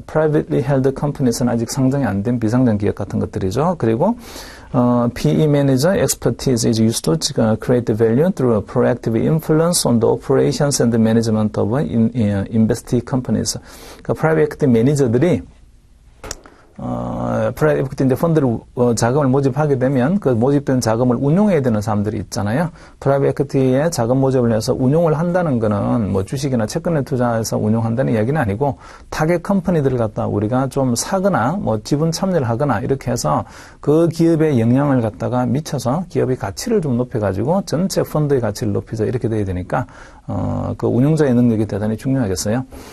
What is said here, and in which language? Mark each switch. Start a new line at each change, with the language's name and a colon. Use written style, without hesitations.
English: Privately held companies
Korean: 는 아직 상장이 안 된 비상장 기업 같은 것들이죠.
English: 그리고 PE manager expertise is used to create value through a proactive influence on the operations and the management of investee companies.
Korean: 그러니까 private equity 매니저들이 프라이빗 에퀴티 이제 펀드를 자금을 모집하게 되면 그 모집된 자금을 운용해야 되는 사람들이 있잖아요. 프라이빗 에퀴티에 자금 모집을 해서 운용을 한다는 거는 주식이나 채권에 투자해서 운용한다는 이야기는 아니고 타겟 컴퍼니들을 갖다 우리가 좀 사거나 지분 참여를 하거나 이렇게 해서 그 기업의 영향을 갖다가 미쳐서 기업의 가치를 좀 높여가지고 전체 펀드의 가치를 높이자 이렇게 돼야 되니까 그 운용자의 능력이 대단히 중요하겠어요.